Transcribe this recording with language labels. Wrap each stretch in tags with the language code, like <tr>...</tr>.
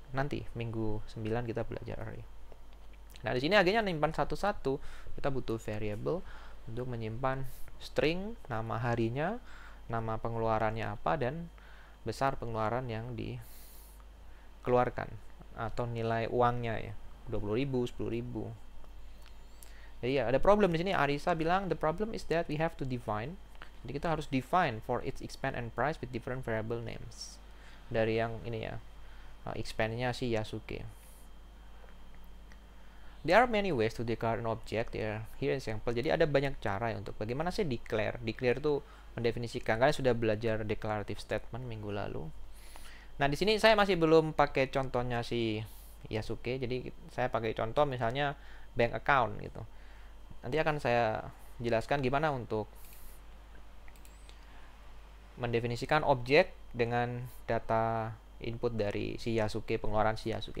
<id>Nanti minggu 9 kita belajar array. Nah, di sini akhirnya menyimpan satu-satu. Kita butuh variable untuk menyimpan string, nama harinya, nama pengeluarannya apa, dan besar pengeluaran yang dikeluarkan atau nilai uangnya ya. 20.000, 10.000. Jadi ya ada problem di sini. Arisa bilang</id> <en>the problem is that we have to define.</en> <id>Jadi kita harus</id> <en>define for its expense and price with different variable names.</en> <id>Dari yang ini ya, expense-nya si Yasuke.</id> <en>There are many ways to declare an object. Here example.</en> <id>Jadi ada banyak cara ya untuk bagaimana sih declare. Declare itu mendefinisikan. Kalian sudah belajar declarative statement minggu lalu. Nah, di sini saya masih belum pakai contohnya si Yasuke, jadi saya pakai contoh misalnya bank account gitu. Nanti akan saya jelaskan gimana untuk mendefinisikan objek dengan data input dari si Yasuke, pengeluaran si Yasuke.</id>